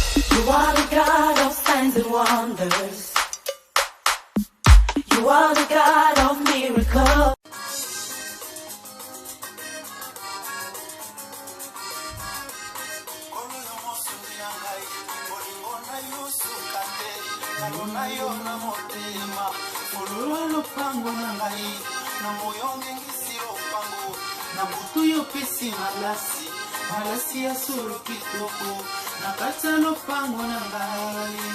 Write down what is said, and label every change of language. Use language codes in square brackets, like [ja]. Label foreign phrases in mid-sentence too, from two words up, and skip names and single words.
[en] You are the God of signs and wonders. You are the God of miracles. [ln] Malasi ya solo kitoko nakata lopango na ngai